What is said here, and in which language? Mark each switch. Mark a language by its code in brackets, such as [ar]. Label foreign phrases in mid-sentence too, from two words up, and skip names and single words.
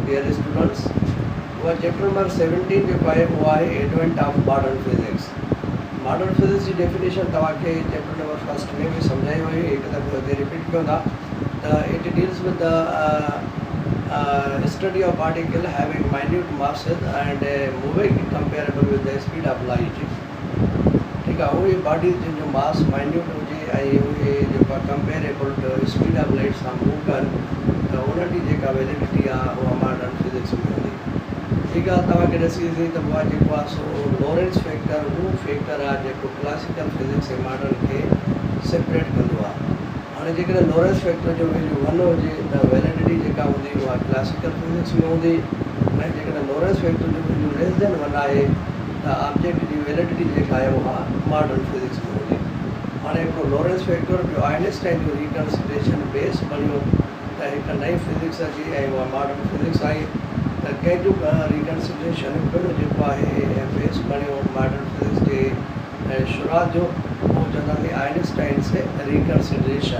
[hi] स्टूडेंट्स, वह [en] chapter number [hi] 17 जो है वो है [en] Advent of Modern Physics. modern physics [sd] की डेफिनेशन तव्हांखे [en] chapter number first [sd] में भी समझाई हुई, एक दफ़ो हिते रिपीट कयूं था। [en] It deals with the study of particle having minute masses and moving comparable with the speed of light। [hi] ठीक है, [sd] उहे बॉडीज़ जिन जो मास माइन्यूट हुजे ऐं उहे जेका [en] comparable to speed of light [sd] सां मूव कनि, त उन्हनि जी जेका वैलिडिटी आहे उहा [en] modern physics [sd] में हूंदी। ठीकु आहे, तव्हांखे ॾिसी ईंदी त उहा जेको आहे सो [en] Lorentz factor [sd] उहो फैक्टर आहे जेको [en] classical physics [sd] ऐं मॉडर्न खे सेपरेट कंदो आहे। हाणे जेकॾहिं [en] Lorentz factor [sd] जो वैल्यू 1 हुजे त वैलिडिटी जेका हूंदी उहा [en] classical physics [sd] में हूंदी, ऐं जेकॾहिं [en] Lorentz factor [sd] जो वैल्यू [en] less than [sd] 1 आहे त ऑब्जेक्ट जी वैलिडिटी जेका आहे उहा [en] modern physics [sd] में हूंदी। हाणे हिकिड़ो [en] Lorentz factor [sd] ॿियो आइंस्टाइन जो रिकन्सिडरेशन बेस बणियो त हिकु नई फिजिक्स अची ऐं उहा [en] modern physics [sd] आई। त कंहिंजो रिकन्सिडरेशन पिणु जेको आहे बेस बणियो [en] modern physics [sd] जे शुरूआत जो, वो चवंदासीं आइंस्टाइन से रिकन्सिडरेशन।